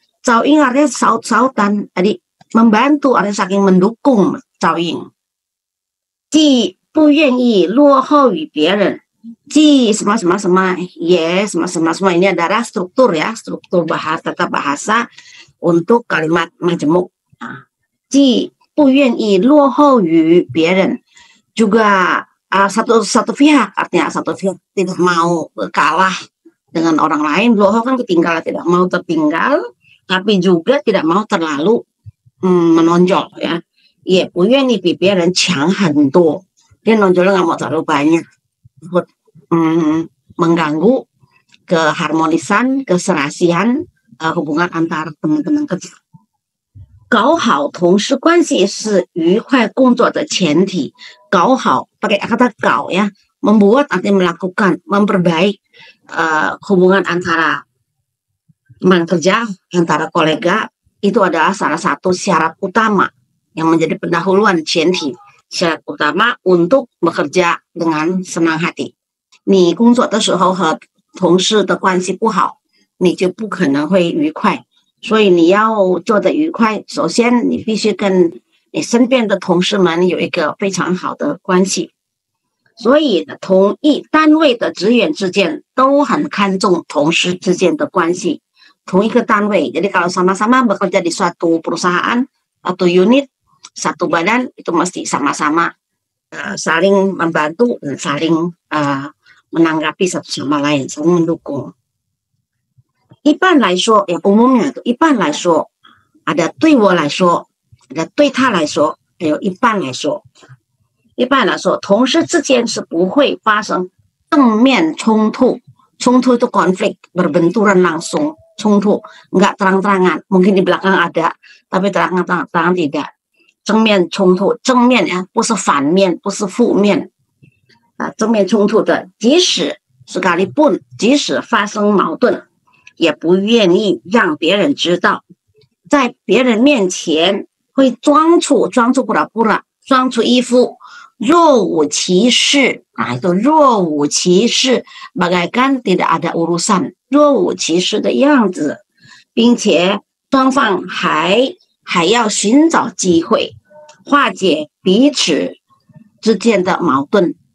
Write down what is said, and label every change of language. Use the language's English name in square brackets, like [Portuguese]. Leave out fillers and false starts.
[Indonesian] 照应 artinya saut-sautan, jadi membantu artinya saking mendukung 照应。 [Chinese] 既不愿意落后于别人，既什么什么什么也什么什么什么 [Indonesian] ini adalah struktur ya, struktur bahasa tata bahasa untuk kalimat majemuk. [Chinese] 既不愿意落后于别人 [Indonesian] juga satu pihak, artinya satu pihak tidak mau kalah dengan orang lain. Loho kan ketinggalan, tidak mau tertinggal, tapi juga tidak mau terlalu menonjol ya. [Chinese] 也不愿意比别人强很多, [Indonesian] dia nonjolnya nggak mau terlalu banyak, mengganggu keharmonisan, keserasian hubungan antar teman-teman kerja. [Chinese] 搞好同事关系是愉快工作的前提。 [Indonesian] 搞好pakai kata 搞 ya, membuat artinya melakukan, memperbaik hubungan antara teman kerja, antara kolega, itu adalah salah satu syarat utama yang menjadi pendahuluan 前提 syarat utama untuk bekerja dengan senang hati. [Chinese] 你工作的时候和同事的关系不好，你就不可能会愉快。所以你要做得愉快，首先你必须跟你身边的同事们有一个非常好的关系。所以同一单位的职员之间都很看重同事之间的关系。同一个单位, [Indonesian] jadi kalau sama-sama bekerja di suatu perusahaan atau unit, satu badan, itu mesti sama-sama saling membantu dan saling menanggapi satu sama lain, saling mendukung. [Chinese] 一般来说, [Indonesian] yang umumnya itu [Chinese] 一般来说, ada 对我来说, ada 对他来说, 还有一般来说。一般来说，同事之间是不会发生正面冲突，冲突 [Indonesian] itu konflik, berbenturan langsung, [Chinese] 冲突 [Indonesian] enggak terang-terangan, mungkin di belakang ada, tapi terang-terangan tidak. [Chinese] 正面冲突，正面呀，不是反面，不是负面正面冲突的，即使 [Indonesian] sekalipun, [Chinese] 即使发生矛盾，也不愿意让别人知道，在别人面前会装出 [Indonesian] pura-pura， [Chinese] 装出一副若无其事itu 若无其事 [Indonesian] bagaikan tidak ada urusan， [Chinese] 若无其事的样子，并且双方还要寻找机会化解彼此之间的矛盾。